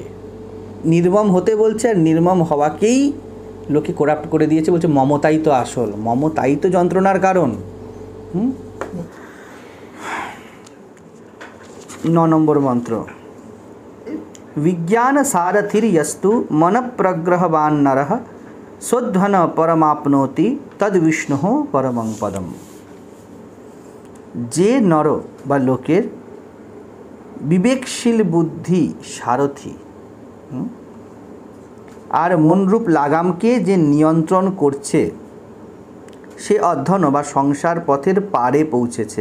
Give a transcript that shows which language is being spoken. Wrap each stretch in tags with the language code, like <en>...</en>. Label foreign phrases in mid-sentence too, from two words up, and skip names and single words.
<bn>নির্মম হতে বলছে, আর নির্মম হওয়াকেই লোকে করাপ্ট করে দিয়েছে, বলছে মমতাই তো আসল, মমতাই তো যন্ত্রণার কারণ। 9 নম্বর মন্ত্র,</bn> <sa>বিজ্ঞান সারথির यस्तु मन प्रग्रहवान नरः स्वध्वन परमाप्नोति तद विष्णु परमं पदम।</sa> <bn>যে নর বা লোকের বিবেকশীল বুদ্ধি সারথি, আর মনরূপ লাগামকে যে নিয়ন্ত্রণ করছে, সে অধ্যয়ন বা সংসার পথের পারে পৌঁছেছে।</bn>